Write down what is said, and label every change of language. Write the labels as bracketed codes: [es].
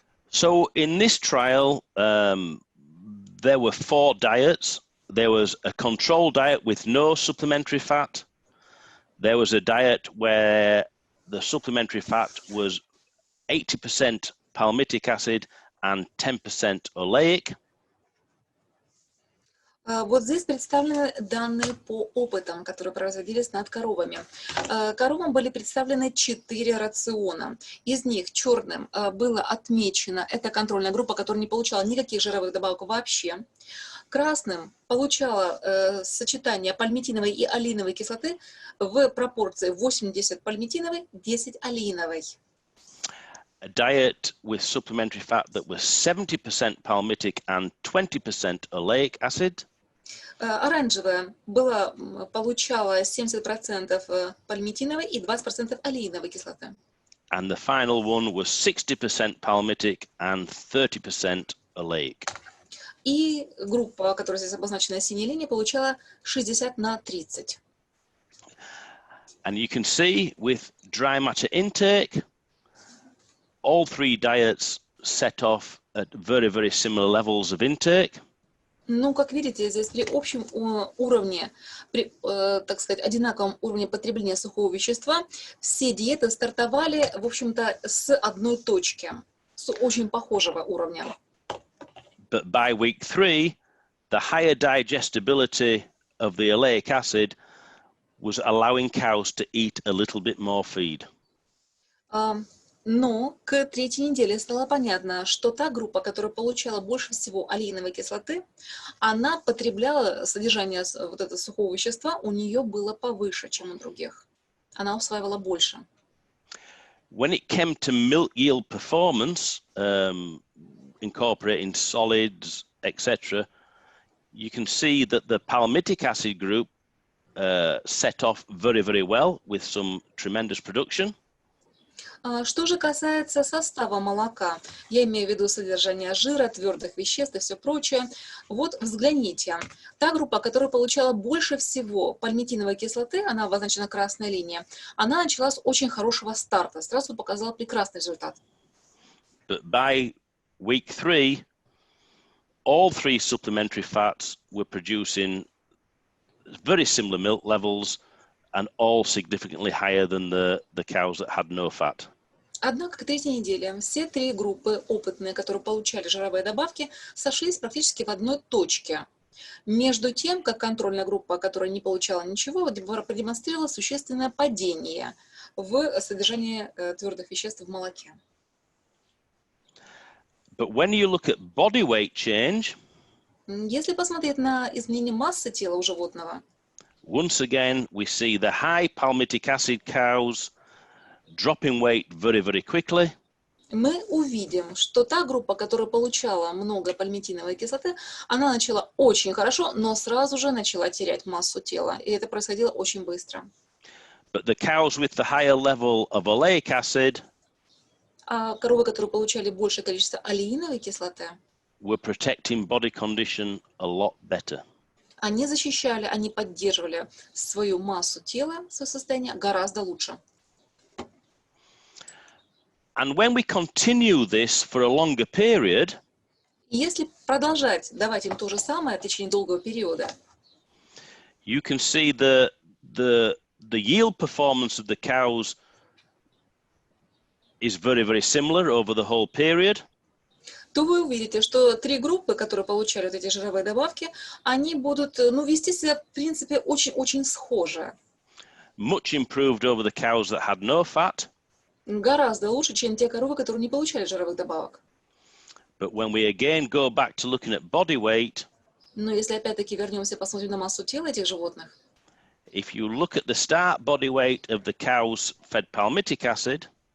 [en] So in this trial, there were 4 diets. There was a control diet with no supplementary fat. There was a diet where the supplementary fat was 80% palmitic acid and 10% oleic. [ru] Вот здесь представлены данные по опытам, которые производились над коровами. Коровам были представлены 4 рациона. Из них черным было отмечено, это контрольная группа, которая не получала никаких жировых добавок вообще. Красным получала сочетание пальмитиновой и олеиновой кислоты в пропорции 80 пальмитиновой, 10 олеиновой. [en] A diet with supplementary fat that was 70% palmitic and 20% oleic acid. [ru] Оранжевая получала 70% пальмитиновой и 20% олеиновой кислоты. [en] And the final one was 60% palmitic and 30% oleic. [ru] И группа, которая здесь обозначена синей линией, получала 60/30. [en] And you can see with dry matter intake, all 3 diets set off at very, very similar levels of intake. [ru] Ну, как видите, здесь при общем уровне, при, так сказать, одинаковом уровне потребления сухого вещества, все диеты стартовали, в общем-то, с одной точки, с очень похожего уровня. [en] But by week 3, the higher digestibility of the oleic acid was allowing cows to eat a little bit more feed. [ru] Но к третьей неделе стало понятно, что та группа, которая получала больше всего олеиновой кислоты, она потребляла содержание вот этого сухого вещества, у нее было повыше, чем у других. Она усваивала больше. [en] When it came to milk yield performance, incorporating solids, etc., you can see that the palmitic acid group set off very, very well with some tremendous production. [ru] Что же касается состава молока, я имею в виду содержание жира, твердых веществ и все прочее, вот взгляните. Та группа, которая получала больше всего пальмитиновой кислоты, она обозначена красной линией, она начала с очень хорошего старта, сразу показала прекрасный результат. [en] But by week 3, all 3 supplementary fats were producing very similar milk levels and all significantly higher than the cows that had no fat. [ru] Однако к третьей неделе все 3 группы опытные, которые получали жировые добавки, сошлись практически в одной точке. Между тем, как контрольная группа, которая не получала ничего, продемонстрировала существенное падение в содержании твердых веществ в молоке. [en] But when you look at body weight change, [ru] если посмотреть на изменение массы тела у животного, [en] once again, we see the high palmitic acid cows dropping weight very, very quickly. [ru] мы увидим, что та группа, которая получала много пальмитиновой кислоты, она начала очень хорошо, но сразу же начала терять массу тела. И это происходило очень быстро. [en] But the cows with the higher level of oleic acid [ru] А коровы, которые получали большее количество олеиновой кислоты, [en] were protecting body condition a lot better. [ru] они защищали, они поддерживали свою массу тела, свое состояние гораздо лучше. [en] And when we continue this for a longer period, [ru] И если продолжать давать им то же самое в течение долгого периода, [en] you can see the yield performance of the cows is very, very similar over the whole period. [ru] то вы увидите, что 3 группы, которые получали вот эти жировые добавки, они будут, вести себя, в принципе, очень-очень схоже. [en] Much improved over the cows that had no fat. [ru] Гораздо лучше, чем те коровы, которые не получали жировых добавок. [en] But when we again go back to looking at body weight, [ru] Но если опять-таки вернемся и посмотрим на массу тела этих животных, [en] if you look at the start body weight of the cows fed palmitic acid,